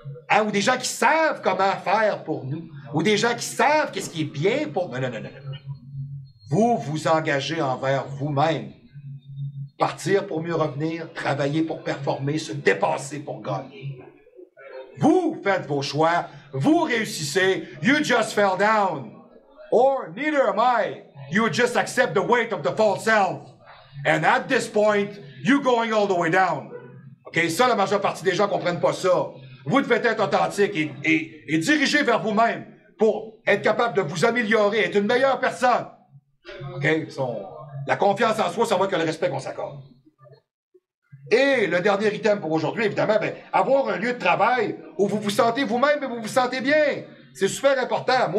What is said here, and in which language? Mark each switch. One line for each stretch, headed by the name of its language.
French: Hein, ou des gens qui savent comment faire pour nous. Ou des gens qui savent qu'est-ce qui est bien pour nous. Non. Vous vous engagez envers vous-même. Partir pour mieux revenir, travailler pour performer, se dépasser pour gagner. Vous faites vos choix, vous réussissez,
English: you just fell down. Or neither am I. You just accept the weight of the false self. And at this point, you going all the way down.
French: OK, ça, la majeure partie des gens comprennent pas ça. Vous devez être authentique et dirigé vers vous-même pour être capable de vous améliorer, être une meilleure personne. OK? La confiance en soi, ça va que le respect qu'on s'accorde. Et le dernier item pour aujourd'hui, évidemment, avoir un lieu de travail où vous vous sentez vous-même et vous vous sentez bien. C'est super important.